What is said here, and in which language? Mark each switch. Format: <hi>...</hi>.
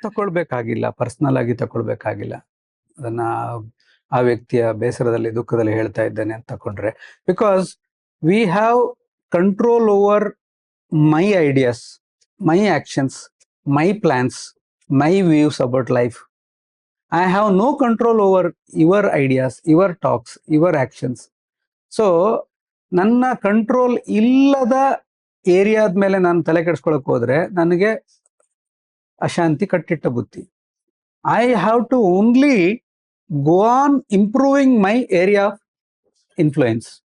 <kn>ತಕೊಳ್ಬೇಕಾಗಿಲ್ಲ, personal ಆಗಿ ತಕೊಳ್ಬೇಕಾಗಿಲ್ಲ. ಅದನ್ನ ಆ ವ್ಯಕ್ತಿಯ ಬೇಸರದಲ್ಲಿ ದುಃಖದಲ್ಲಿ ಹೇಳ್ತಾ ಇದ್ದೇನೆ ಅಂತ ತಕೊಂಡ್ರೆ,</kn> <en>Because we have control over my ideas, my actions, my plans, my views about life. I have no control over your ideas, your talks, your actions.</en> <kn>So ನನ್ನ ಕಂಟ್ರೋಲ್ ಇಲ್ಲದ ಏರಿಯಾದ ಮೇಲೆ ನಾನು ತಲೆ ಕೆಡಿಸ್ಕೊಳಕ್ ಹೋದ್ರೆ ನನಗೆ ಅಶಾಂತಿ, ಕಟ್ಟಿಟ್ಟ ಬುತ್ತಿ.</kn> <en>I have to only go on improving my area of influence.</en>